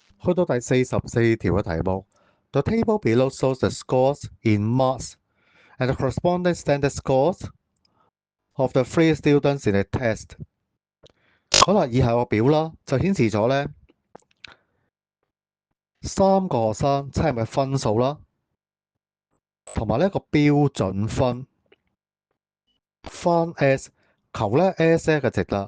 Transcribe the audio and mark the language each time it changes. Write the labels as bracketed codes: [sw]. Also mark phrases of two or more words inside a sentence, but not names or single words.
[yue] 去到第44條嘅題目 [en] ，The table below shows the scores in marks and the corresponding standard scores of the three students in the test。 [yue] 好啦，以下個表啦，就顯示咗呢3個學生測驗嘅分數啦，同埋呢一個標準分。翻 S 求呢 S 嘅值啦。